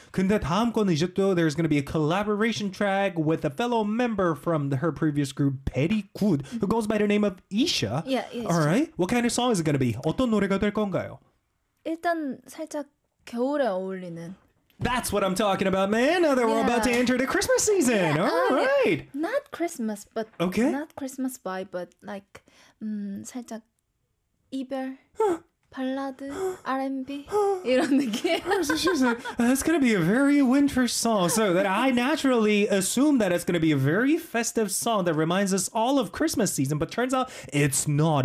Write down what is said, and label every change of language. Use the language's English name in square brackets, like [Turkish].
[Korean] 근데 다음 거는 이제 또 [English] there's going to be a collaboration track with a fellow member from her previous group, Petticoat, who goes by the name of Isha. Yeah, Isha. All right. What kind of song is it going to be? [Korean] 어떤 노래가 될 건가요? 일단 살짝 겨울에 어울리는 [English] That's what I'm talking about, man. Now that we're about to enter the Christmas season. Yeah. All right. Not Christmas, but okay. Not Christmas vibe, but like [Korean] 살짝 이별 발라드 R&B 이런 느낌. [English] That's going to be a very winter song. So that I naturally assume that it's going to be a very festive song that reminds us all of Christmas season, but turns out it's not.